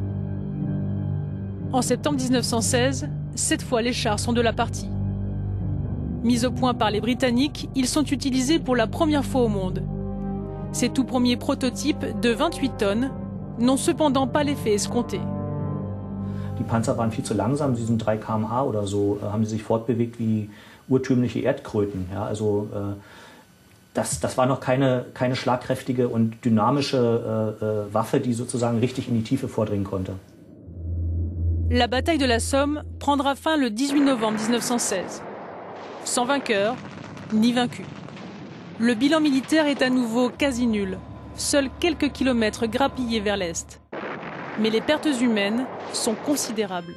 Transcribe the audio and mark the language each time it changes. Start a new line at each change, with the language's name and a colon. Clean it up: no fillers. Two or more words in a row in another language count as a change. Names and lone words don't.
French: En septembre 1916, cette fois les chars sont de la partie. Mis au point par les Britanniques, ils sont utilisés pour la première fois au monde. Ces tout premiers prototypes de 28 tonnes n'ont cependant pas l'effet escompté.
German: Die Panzer waren viel zu langsam, sie sind 3 km/h oder so, haben sie sich fortbewegt wie urtümliche Erdkröten. Ja, also das war noch keine schlagkräftige und dynamische Waffe, die sozusagen richtig in die Tiefe vordringen konnte.
French: La bataille de la Somme prendra fin le 18 novembre 1916. Sans vainqueur, ni vaincu. Le bilan militaire est à nouveau quasi nul. Seuls quelques kilomètres grappillés vers l'est. Mais les pertes humaines sont considérables.